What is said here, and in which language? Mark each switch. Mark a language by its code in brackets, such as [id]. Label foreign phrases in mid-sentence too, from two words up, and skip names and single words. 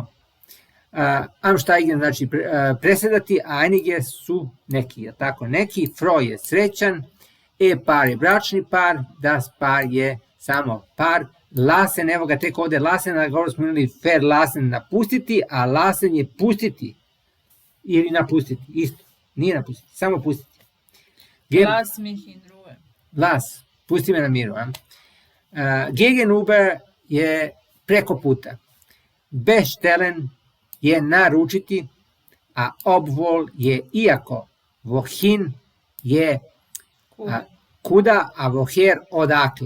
[sr] Amsteigen znači presedati, a einige su neki, tako neki. Freu je srećan, par je bračni par, [de] das par [sr] je samo par. Lassen, evo ga tek ovde lassen, na govoru smo imali verlassen, napustiti, a lassen je pustiti. Ili napustiti, isto. Nije napustiti, samo pustiti. [de] Lass mich in Ruhe. Lass, [sr] pusti me na miru. Gegenüber je preko puta. Bestellen je naručiti, a obwohl je iako. Wohin je kuda, a woher odakle.